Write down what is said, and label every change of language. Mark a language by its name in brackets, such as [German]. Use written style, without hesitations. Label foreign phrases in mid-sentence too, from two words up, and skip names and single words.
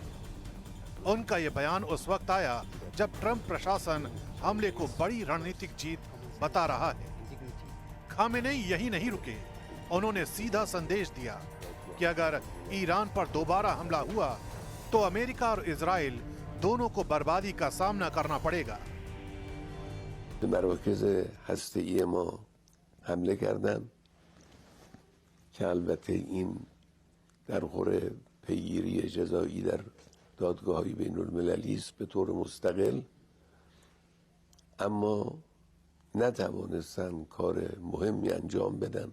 [Hindi] उनका यह बयान उस वक्त आया जब ट्रंप प्रशासन हमले को बड़ी रणनीतिक जीत बता रहा है। खामेनेई यही नहीं रुके, उन्होंने सीधा संदेश दिया कि अगर ईरान पर दोबारा हमला हुआ तो अमेरिका और इजराइल दोनों को बर्बादी का सामना करना पड़ेगा। [Persian] مراکز هسته‌ای ما حمله کردن که البته این در خور پیگیری جزایی در دادگاه‌های بین‌المللی است به طور مستقل، اما نتوانستن کار مهمی انجام بدن.